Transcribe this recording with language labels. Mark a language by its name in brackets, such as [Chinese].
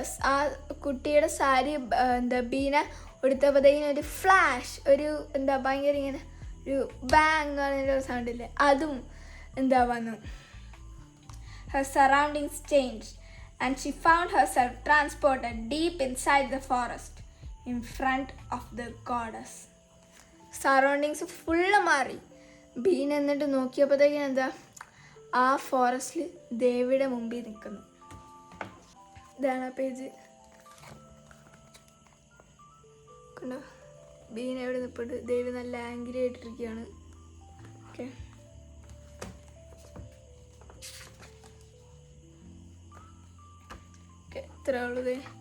[Malayalam] ആ കുട്ടിയുടെ സാരി എന്താ ബീന ഉടുത്തപ്പോഴത്തേക്കിന് ഒരു ഫ്ലാഷ്, ഒരു എന്താ ഭയങ്കര ഇങ്ങനെ ഒരു ബാങ് എന്ന് പറയുന്നൊരു സൗണ്ട് ഇല്ലേ, അതും എന്താ വന്നു. [English] Her surroundings changed and she found herself transported deep inside the forest in front of the goddess. [Malayalam] Surroundings full മാറി. ബീൻ എന്നിട്ട് നോക്കിയപ്പോഴത്തേക്കിന് എന്താ ആ ഫോറസ്റ്റിൽ ദേവിയുടെ മുമ്പിൽ നിൽക്കുന്നു. ഇതാണ് ആ പേജ് കണ്ടോ. ബീൻ എവിടെ നിൽപ്പുണ്ട്, ദേവി നല്ല ആംഗ്രി ആയിട്ടിരിക്കുകയാണ്. ഓക്കെ, ഇത്രേ ഉള്ളത്.